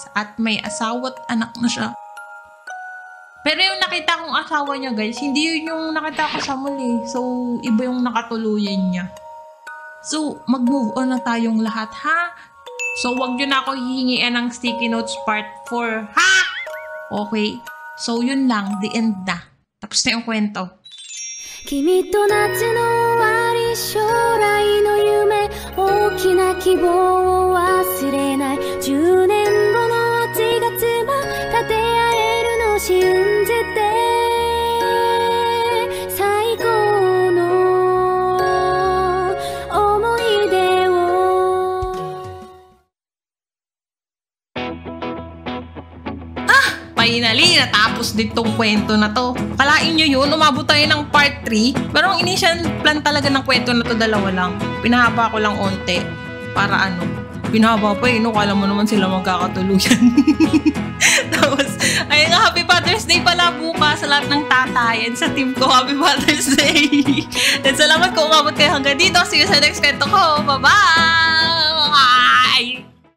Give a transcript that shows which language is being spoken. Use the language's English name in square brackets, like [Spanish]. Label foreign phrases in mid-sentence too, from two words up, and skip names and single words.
[Filipino] At may asawa at anak na siya. Pero yung nakita kong asawa niya, guys, hindi yun yung nakita ko sa muli. So, iba yung nakatuluyan niya. So, mag- [English] move on [Filipino] na tayong lahat, ha? So, wag nyo na ako hihingian ng [English] sticky notes part 4, [Filipino] ha? Okay? So, yun lang. [English] The end [Filipino] na. Tapos na yung kwento. [Japanese] 君と夏の終わり将来の夢大きな希望を忘れない10年後の8月も立て合えるの信じて最高の思い出を [Filipino] Finally, natapos din tong kwento na to. Kalain nyo yun, umabot tayo ng part 3. Pero ang initial plan talaga ng kwento na to, dalawa lang. Pinahaba ko lang onte. Para ano, pinahaba pa no? Kala mo naman sila magkakatuluyan. Tapos, ayun nga, [English] Happy Father's Day [Filipino] pala bukas sa lahat ng tatayan sa team ko. [English] Happy Father's Day! [Filipino] And salamat kung umabot kayo hanggang dito. [English] See you [Filipino] sa next kwento ko. Bye-bye!